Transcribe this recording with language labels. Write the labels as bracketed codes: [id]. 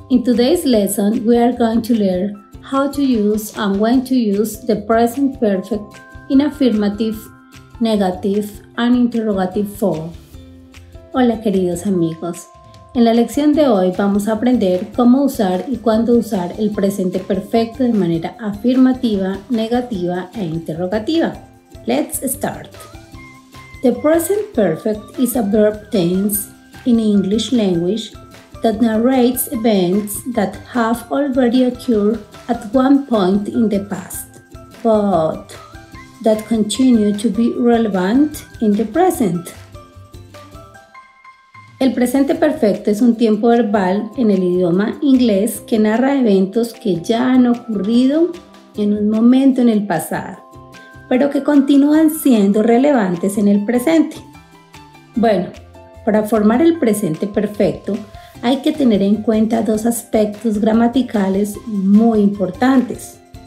[en] In today's lesson, we are going to learn how to use and when to use the present perfect in affirmative, negative, and interrogative form. [es] Hola, queridos amigos. En la lección de hoy vamos a aprender cómo usar y cuándo usar el presente perfecto de manera afirmativa, negativa e interrogativa. [en] Let's start. The present perfect is a verb tense in English language that narrates events that have already occurred at one point in the past, but that continue to be relevant in the present. [es] El presente perfecto es un tiempo verbal en el idioma inglés que narra eventos que ya han ocurrido en un momento en el pasado, pero que continúan siendo relevantes en el presente. Bueno, para formar el presente perfecto, hay que tener en cuenta dos aspectos gramaticales muy importantes.